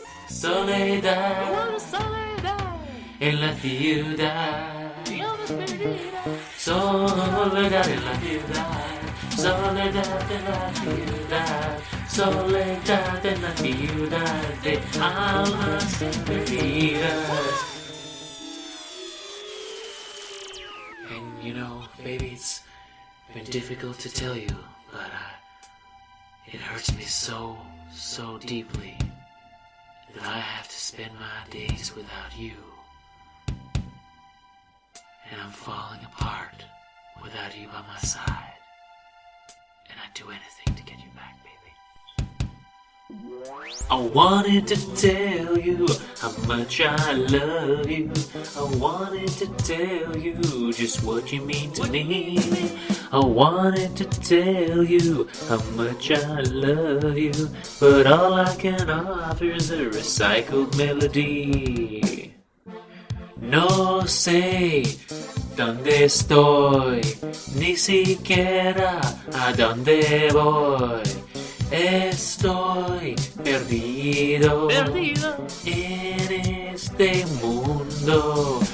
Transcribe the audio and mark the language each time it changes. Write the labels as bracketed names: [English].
[Spanish] Soledad, soledad en la ciudad de almas perdidas. Soledad en la ciudad. Soledad en la ciudad. Soledad en la ciudad de almas perdidas. [English] And you know, baby, it's been difficult to tell you, but it hurts me so deeply that I have to spend my days without you. And I'm falling apart without you by my side. And I'd do anything to get you back, baby. I wanted to tell you how much I love you. I wanted to tell you just what you mean to me. I wanted to tell you how much I love you, but all I can offer is a recycled melody. [Spanish] No sé dónde estoy, ni siquiera a dónde voy. Estoy perdido en este mundo.